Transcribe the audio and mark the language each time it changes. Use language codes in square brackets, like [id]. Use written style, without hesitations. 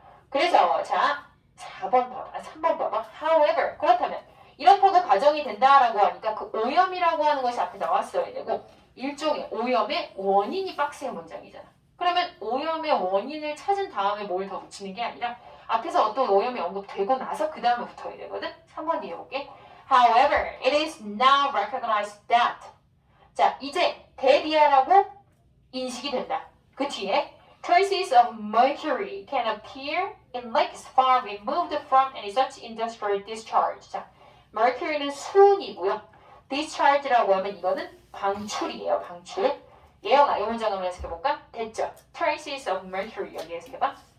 [ko] 그래서 자 3번 봐봐. However 그렇다면 이렇다고 가정이 된다라고 하니까 그 오염이라고 하는 것이 앞에 나왔어야 되고 일종의 오염의 원인이 박스의 문장이잖아. 그러면 오염의 원인을 찾은 다음에 뭘 더 붙이는 게 아니라 앞에서 어떤 오염이 언급되고 나서 그 다음에 붙어야 되거든. 3번 뒤에 볼게. [en] However, it is now recognized that. [ko] 자, 이제 that이야라고 인식이 된다. 그 뒤에 [en] traces of mercury can appear in lakes far removed from any such industrial discharge. [ko] 자, mercury는 수은이고요. discharge라고 하면 이거는 방출이에요. 방출. 예영아, 이 문장 한번 해석해볼까? 됐죠? [en] traces of mercury [ko] 여기 해석해봐.